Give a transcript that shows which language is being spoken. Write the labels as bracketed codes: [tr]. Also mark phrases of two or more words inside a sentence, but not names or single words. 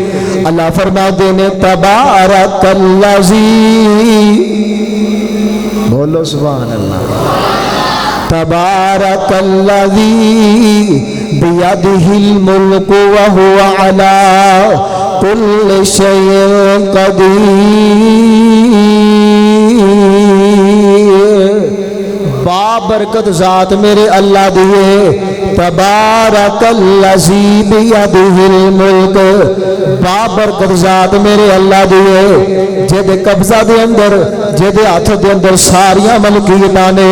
[pa] اللہ فرماتے نے [ar] تبارك الذي، بولو سبحان الله، تبارك الذي بيده الملك وهو على كل شيء قدير. [pa] بابرکت ذات میرے اللہ دیے, [ar] تبارك الذي بيده الملك, [pa] بابرکت ذات میرے اللہ دیے، جیہدے قبضہ دے اندر، جیہدے ہاتھ دے اندر ساریاں ملکیتاں نے.